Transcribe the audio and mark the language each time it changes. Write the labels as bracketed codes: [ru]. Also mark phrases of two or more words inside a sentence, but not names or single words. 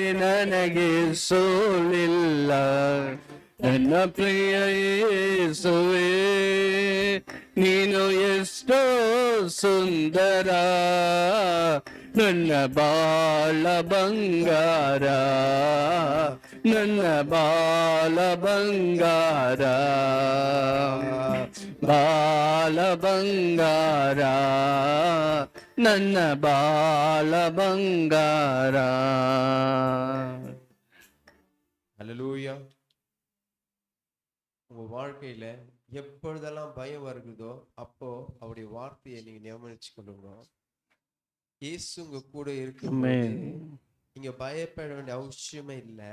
[kn] ನನಗೆ ಸೋಲಿಲ್ಲ ನನ್ನ ಪ್ರಿಯ ಯೇಸುವೇ ನೀನು ಎಷ್ಟೋ ಸುಂದರ ನನ್ನ ಬಾಳ ಬಂಗಾರ ನನ್ನ ಬಾಳ ಬಂಗಾರ ಬಾಳ ಬಂಗಾರ ನನ್ನ ಬಾಳ ಬಂಗಾರ. [ta] ஹல்லேலூயா. உங்க வாழ்க்கையில எப்பொழுதெல்லாம் பயம் வருகிறதோ அப்போ அவருடைய வார்த்தையை நீங்க ஞாபகிச்சு கொள்ளுங்க. இயேசு உங்க கூட இருக்கும்போது நீங்க பயப்பட வேண்டிய அவசியமே இல்லை.